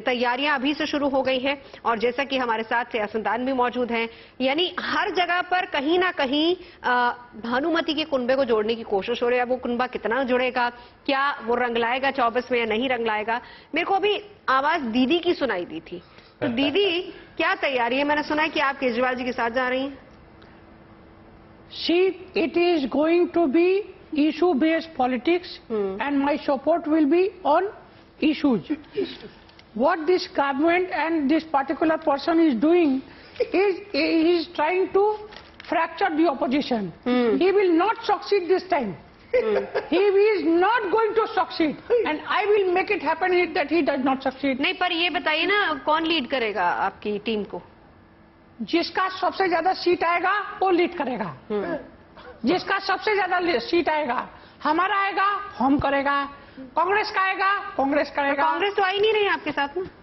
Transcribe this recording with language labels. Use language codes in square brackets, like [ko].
[hi] तैयारियां अभी से शुरू हो गई हैं और जैसा कि हमारे साथ सियासतदान भी मौजूद हैं, यानी हर जगह पर कहीं ना कहीं भानुमति के कुनबे को जोड़ने की कोशिश हो रही है। वो कुनबा कितना जुड़ेगा, क्या वो रंग लाएगा 24 में या नहीं रंग लाएगा। मेरे को अभी आवाज दीदी की सुनाई दी थी। तो दीदी क्या तैयारी है? मैंने सुना है कि आप केजरीवाल जी के साथ जा रही हैं। [en] It is going to be issue-based politics, and my support will be on issues. What this government and this particular person is doing is he is trying to fracture the opposition. He will not succeed this time. He is not going to succeed, and I will make it happen that he does not succeed. [hi] नहीं, पर ये बताइए ना, कौन lead करेगा आपकी team को? जिसका सबसे ज्यादा सीट आएगा वो लीड करेगा। जिसका सबसे ज्यादा सीट आएगा, हमारा आएगा हम करेगा, कांग्रेस का आएगा कांग्रेस करेगा। कांग्रेस तो आई नहीं रही आपके साथ में।